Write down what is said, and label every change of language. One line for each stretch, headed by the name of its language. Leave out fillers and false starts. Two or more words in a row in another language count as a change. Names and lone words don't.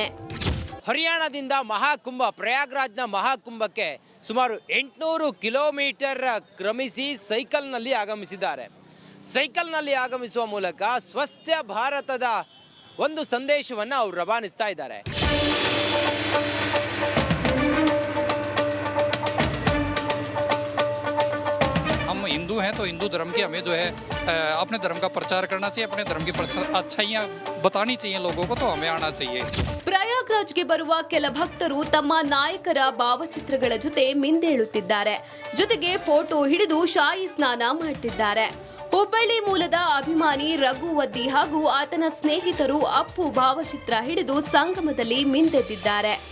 Kannada: ಹರಿಯಾಣದಿಂದ ಮಹಾಕುಂಭ ಪ್ರಯಾಗ್ರಾಜ್ನ ಮಹಾಕುಂಭಕ್ಕೆ ಸುಮಾರು 800 ಕಿಲೋಮೀಟರ್ ಕ್ರಮಿಸಿ ಸೈಕಲ್ನಲ್ಲಿ ಆಗಮಿಸಿದ್ದಾರೆ. ಸೈಕಲ್ನಲ್ಲಿ ಆಗಮಿಸುವ ಮೂಲಕ ಸ್ವಸ್ಥ ಭಾರತದ ಒಂದು ಸಂದೇಶವನ್ನು ಅವರು ರವಾನಿಸ್ತಾ ಇದ್ದಾರೆ.
Hindi: हम हिंदू हैं तो हिंदू धर्म की हमें जो है अपने धर्म का प्रचार करना चाहिए, अपने धर्म की अच्छाइयाँ बतानी चाहिए लोगों को, तो हमें आना चाहिए.
Kannada: ಪ್ರಯಾಗ್ರಾಜ್ಗೆ ಬರುವ ಕೆಲ ಭಕ್ತರು ತಮ್ಮ ನಾಯಕರ ಭಾವಚಿತ್ರಗಳ ಜೊತೆ ಮಿಂದೇಳುತ್ತಿದ್ದಾರೆ. ಜೊತೆಗೆ ಫೋಟೋ ಹಿಡಿದು ಶಾಹಿ ಸ್ನಾನ ಮಾಡ್ತಿದ್ದಾರೆ. ಹುಬ್ಬಳ್ಳಿ ಮೂಲದ ಅಭಿಮಾನಿ ರಘು ವದ್ದಿ ಹಾಗೂ ಆತನ ಸ್ನೇಹಿತರು ಅಪ್ಪು ಭಾವಚಿತ್ರ ಹಿಡಿದು ಸಂಗಮದಲ್ಲಿ ಮಿಂದೆದ್ದಿದ್ದಾರೆ.